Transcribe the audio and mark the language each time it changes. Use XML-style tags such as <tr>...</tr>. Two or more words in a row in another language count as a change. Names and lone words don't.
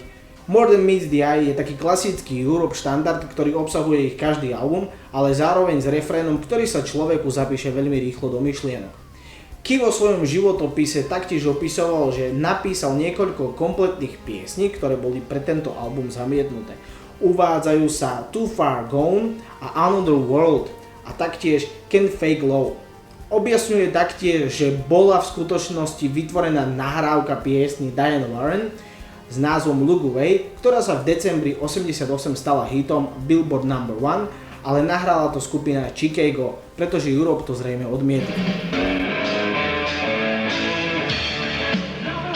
<sk>More Than Meets the Eye je taký klasický Europe štandard, ktorý obsahuje ich každý album, ale zároveň s refrénom, ktorý sa človeku zapíše veľmi rýchlo do myšlienok. Key vo svojom životopise taktiež opisoval, že napísal niekoľko kompletných piesní, ktoré boli pre tento album zamietnuté. Uvádzajú sa Too Far Gone a Another World a taktiež Can't Fake Love. Objasňuje taktiež, že bola v skutočnosti vytvorená nahrávka piesni Diane Warren s názvom Look Away, ktorá sa v decembri 88 stala hitom Billboard No. 1, ale nahrala to skupina Chicago, pretože Europe to zrejme odmietla.</sk>